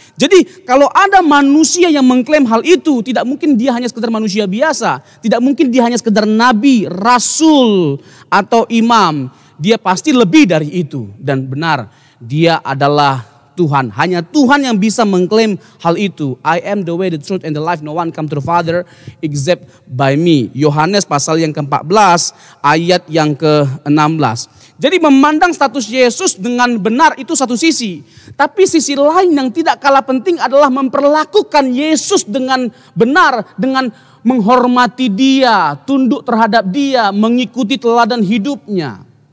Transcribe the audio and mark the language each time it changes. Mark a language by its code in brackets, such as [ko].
[id] Jadi kalau ada manusia yang mengklaim hal itu, tidak mungkin dia hanya sekedar manusia biasa, tidak mungkin dia hanya sekedar nabi, rasul atau imam. Dia pasti lebih dari itu, dan benar dia adalah Tuhan. Hanya Tuhan yang bisa mengklaim hal itu. [en] I am the way, the truth and the life, no one come to the Father except by me. [id] Yohanes pasal yang ke-14 ayat yang ke-16. Jadi memandang status Yesus dengan benar itu satu sisi. Tapi sisi lain yang tidak kalah penting adalah memperlakukan Yesus dengan benar. Dengan menghormati dia, tunduk terhadap dia, mengikuti teladan hidupnya.